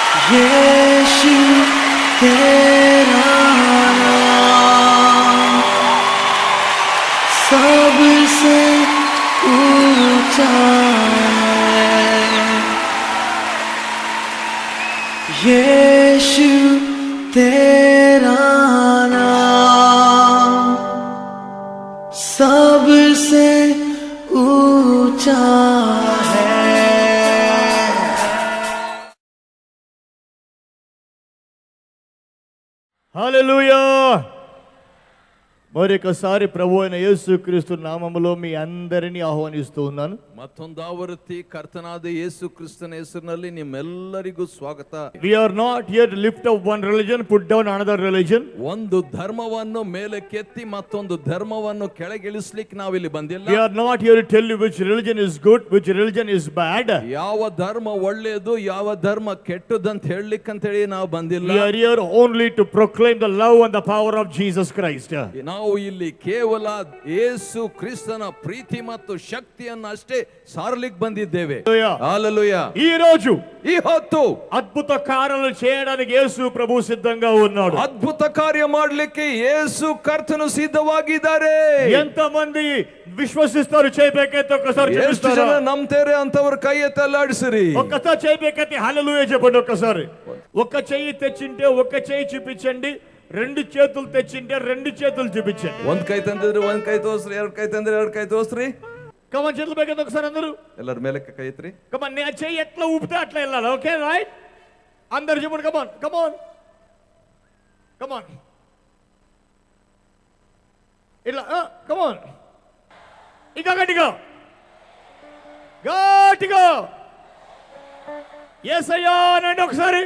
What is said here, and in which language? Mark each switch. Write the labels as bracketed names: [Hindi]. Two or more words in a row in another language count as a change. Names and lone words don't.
[Hindi] यीशु तेरा नाम सबसे ऊंचा है। यीशु तेरा नाम सबसे ऊंचा है। [Telugu] హల్లెలూయా. మరొకసారి ప్రభు అయిన యేసుక్రీస్తు నామములో మీ అందరినీ ಆಹ್ವಾನಿస్తూ ఉన్నాను. [Kannada] ಮತ್ತೊಂದಾವೃತ್ತಿ ಕರ್ತನಾದ ಯೇಸು ಕ್ರಿಸ್ತನ ಹೆಸರಿನಲ್ಲಿ ನಿಮ್ಮೆಲ್ಲರಿಗೂ ಸ್ವಾಗತ. [English] We are not here to lift up one religion, put down another religion. [Kannada] ಒಂದು ಧರ್ಮವನ್ನು ಮೇಲಕ್ಕೆತ್ತಿ ಮತ್ತೊಂದು ಧರ್ಮವನ್ನು ಕೆಳಗಿಳಿಸಲಿಕ್ಕೆ ನಾವಿಲ್ಲಿ ಬಂದಿಲ್ಲ. [English] We are not here to tell you which religion is good, which religion is bad. [Kannada] ಯಾವ ಧರ್ಮ ಒಳ್ಳೆಯದು ಯಾವ ಧರ್ಮ ಕೆಟ್ಟದಂತ ಹೇಳಲಿಕ್ಕೆ ಅಂತ ಹೇಳಿ ನಾವು ಬಂದಿಲ್ಲ. [English] We are here only to proclaim the love and the power of Jesus Christ. [Kannada] ನಾವು ಇಲ್ಲಿ ಕೇವಲ ಯೇಸು ಕ್ರಿಸ್ತನ ಪ್ರೀತಿ ಮತ್ತು ಶಕ್ತಿಯನ್ನು ಅಷ್ಟೇ ಸಾರಲಿಕ್ಕೆ ಬಂದಿದ್ದೇವೆ. ಹಲ್ಲೆಲೂಯಾ. [Telugu] ఈ రోజు [Kannada] ఈ ಹೊತ್ತು [Telugu] అద్భుత కార్యాలు చేయడానికి యేసు ప్రభు సిద్ధంగా ఉన్నాడు. [Kannada] ಅದ್ಭುತ ಕಾರ್ಯ ಮಾಡಲಿಕ್ಕೆ ಯೇಸು ಕರ್ತನು ಸಿದ್ಧವಾಗಿದ್ದಾರೆ. [Telugu] ఎంతమంది విశ్వసిస్తారు? చేయಬೇకైతే ఒక్కసారి [Kannada] ಎಷ್ಟು ಜನ ನಂಬ್ತಾರೆ ಅಂತವರು ಕೈ ಎತ್ತಿ ಅಲ್ಲಾಡಿಸಿರಿ. [Telugu] ఒక్కసారి చేయಬೇకైతే హల్లెలూయా చెప్పండి. ఒక్కసారి ఒక్క చెయ్యి తెచ్చింటే ఒక్క చెయ్యి చూపించండి, రెండు చేతులు తెచ్చింటే రెండు చేతులు చూపించండి. [Kannada] ಒಂದ್ ಕೈ ತಂದಿದ್ರೆ ಒಂದ್ ಕೈ ತೋರಿಸ್ರಿ, ಎರಡ್ ಕೈ ತಂದ್ರೆ ಎರಡ್ ಕೈ ತೋರಿಸ್ರಿ. [Telugu] కమన్ చేతులు పైకి ఒకసారి అందరూ [Kannada] ಎಲ್ಲರ ಮೇಲೆ ಕೈ ಎತ್ರಿ. [Telugu] కమన్ నేను చెయ్యి ఎట్లా ఊపితే అట్లా వెళ్ళాలి. [English] okay right? [Telugu] అందరూ చెప్పండి. [English] come on come on come on [Telugu] ఇట్లా కమన్. ఇంకా గట్టిగా గట్టిగా యేసయ్యా అనండి ఒకసారి.